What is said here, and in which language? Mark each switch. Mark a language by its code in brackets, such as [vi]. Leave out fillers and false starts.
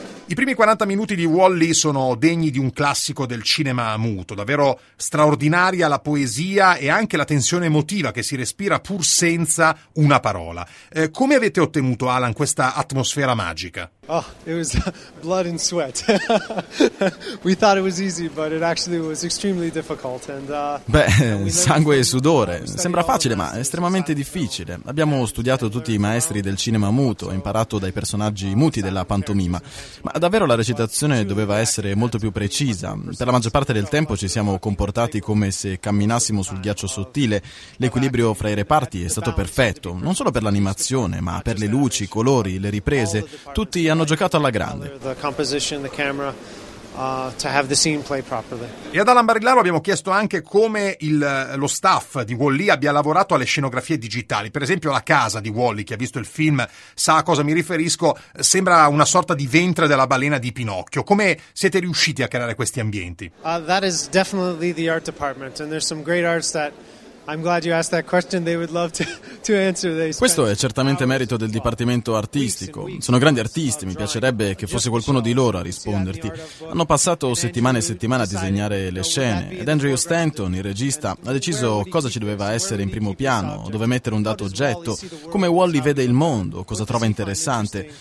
[it] I primi 40 minuti di Wall-E sono degni di un classico del cinema muto. Davvero straordinaria la poesia e anche la tensione emotiva che si respira pur senza una parola. Come avete ottenuto, Alan, questa atmosfera magica? [en] Oh, it was blood and sweat. We thought it was easy, but it actually was extremely difficult. [it] Beh, sangue e sudore. Sembra facile, ma è estremamente difficile. Abbiamo studiato tutti i maestri del cinema muto, imparato dai personaggi muti della pantomima. Ma davvero la recitazione doveva essere molto più precisa. Per la maggior parte del tempo ci siamo comportati come se camminassimo sul ghiaccio sottile. L'equilibrio fra i reparti è stato perfetto, non solo per l'animazione, ma per le luci, i colori, le riprese. Tutti hanno giocato alla grande. [en] To have the scene play properly. [it] E ad Alan Barillaro abbiamo chiesto anche come lo staff di Wall-E abbia lavorato alle scenografie digitali. Per esempio la casa di Wall-E, che ha visto il film sa a cosa mi riferisco, sembra una sorta di ventre della balena di Pinocchio. Come siete riusciti a creare questi ambienti? [en] That is definitely the art department, and there's some great arts that I'm glad you asked that question, they would love to answer. [it] Questo è certamente merito del dipartimento artistico. Sono grandi artisti, mi piacerebbe che fosse qualcuno di loro a risponderti. Hanno passato settimane e settimane a disegnare le scene ed Andrew Stanton, il regista, ha deciso cosa ci doveva essere in primo piano, dove mettere un dato oggetto, come Wall-E vede il mondo, cosa trova interessante.